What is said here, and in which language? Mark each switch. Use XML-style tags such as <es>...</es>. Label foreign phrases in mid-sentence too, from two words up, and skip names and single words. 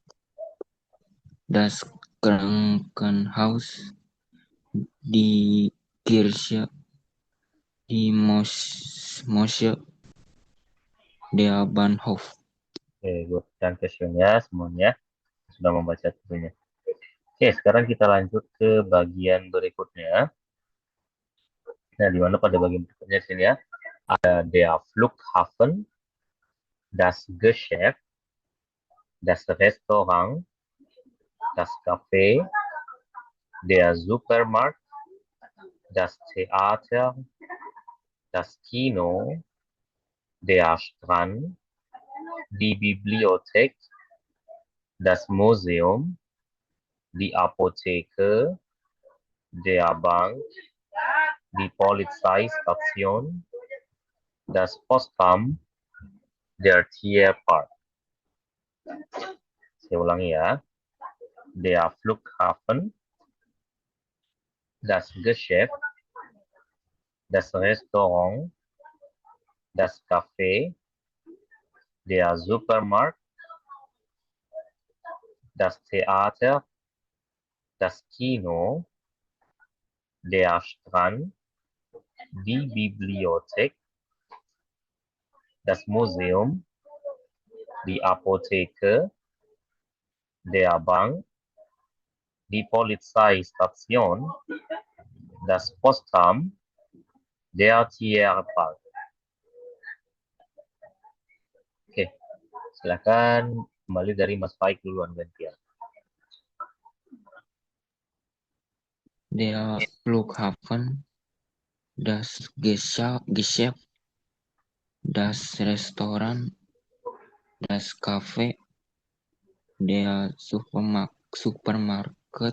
<de>das Krankenhaus, die Kirche, die Moschee, der Bahnhof.</de> <id>Oke, good. Dankeschön ya semuanya. Sudah membaca tentunya. Oke, sekarang kita lanjut ke bagian berikutnya. Nah, di mana pada bagian berikutnya sini ya, ada</id> <de>der Flughafen, das Geschäft, das Restaurant, das Café, der Supermarkt, das Theater, das Kino, der Strand, die Bibliothek, das Museum, die Apotheke, der Bank, die Polizeistation, das Postamt, der Tierpark.</de> <id>Saya ulangi ya.</id> <de>Der Flughafen, das Geschäft, das Restaurant, das Café, der Supermarkt, das Theater, das Kino, der Strand, die Bibliothek, das Museum, die Apotheke, der Bank, die Polizeistation, das Postamt, der Tierpark.</de> <id>Oke, silakan kembali dari Mas Faik duluan gantian.</id> <de>Der Flughafen, das Geschäft, das Restaurant, das Café, der Supermarkt,</de>